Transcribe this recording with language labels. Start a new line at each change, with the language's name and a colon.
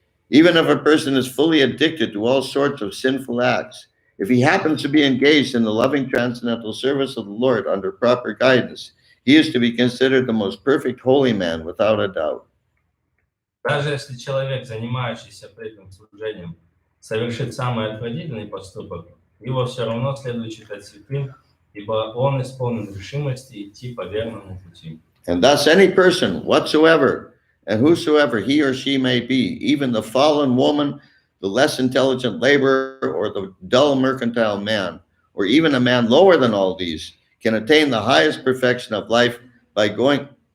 English: Even if a person is fully addicted to all sorts of sinful acts, if he happens to be engaged in the loving transcendental service of the Lord under proper guidance, he is to be considered the most perfect holy man without a doubt.
Russian: Даже если человек, занимающийся преданным служением, совершит самый отвратительный поступок, его все равно следует считать святым, ибо он исполнен решимости идти по верному пути.
English: And thus any person whatsoever and whosoever he or she may be, even the fallen woman, the less intelligent laborer, or the dull mercantile man, or even a man lower than all these, can attain the highest perfection of life by going...